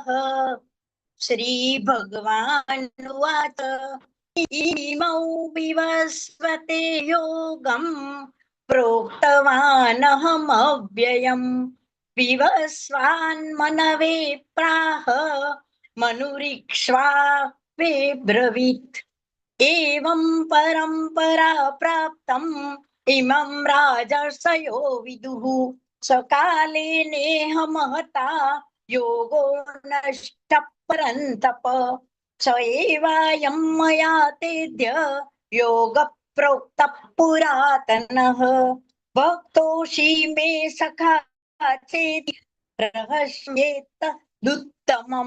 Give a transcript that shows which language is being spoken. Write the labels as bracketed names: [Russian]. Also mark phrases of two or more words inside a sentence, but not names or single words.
[Sanskrit] શ્રી ભગવાનુવાચ ઈમૌ વિવસ્વતે યોગં પ્રોક્તવાનહમવ્યયम् વિવસ્વાન્મનવે પ્રાહ મનુરીક્ષ્વા वे ब्रवीत्. एवं परम्परा प्राप्तम् इमं राजर्षयो विदुः सकाले नेह महता योगो नष्टः परन्तप स एवायं मया तेद्य योगः प्रोक्तः पुरातनः भक्तोऽसि मे सखा चेति रहस्येतदुत्तमम्.